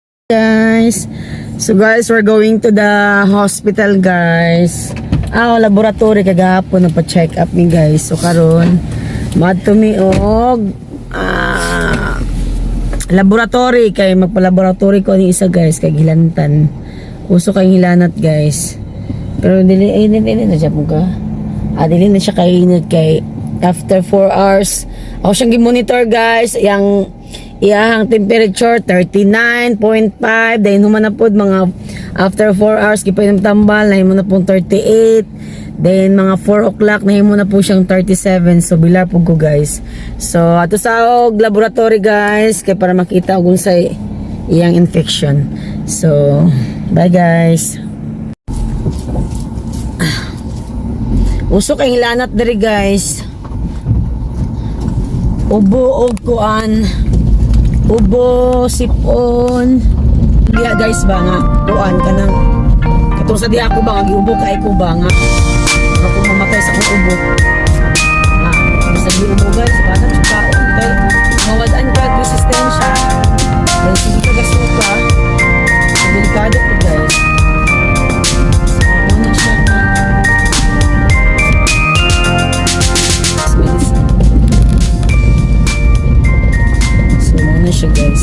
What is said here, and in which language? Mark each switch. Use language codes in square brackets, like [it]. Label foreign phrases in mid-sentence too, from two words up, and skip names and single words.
[en] Guys, so guys, we're going to the hospital guys. [ceb] Laboratory kagahapon nagpa-check up mi guys. So karon madto mi og laboratory kay magpa-laboratory ko ni isa guys kay gilantan. Uso kay hilanat guys. Pero dili na siya ka. Dili na siya kay [en] after 4 hours [ceb] ako siyang gi-monitor guys. Iyang temperature 39.5, dahil human na po mga [en] after 4 hours [ceb] kipay ng tambal na himo na po 38, then mga 4 o'clock na himo na po siyang 37. So bilar po ko guys. So ato sa laboratory guys kay para makita kung sa iyang infection. [en] So bye guys. [ceb] Uso kay hilanat diri guys. Ubo og kuan. Ubo, sipon. Diya guys ba nga, kuan ka nang katong sa diya ako ba, ubo kay ko ba nga ako mamatay sa kong ubo. Basta di ubo guys, ba na siya kaon kay mawadaan ka resistensya. Dahil sige ka gasuka, delikado po guys. Ano siya na siya guys.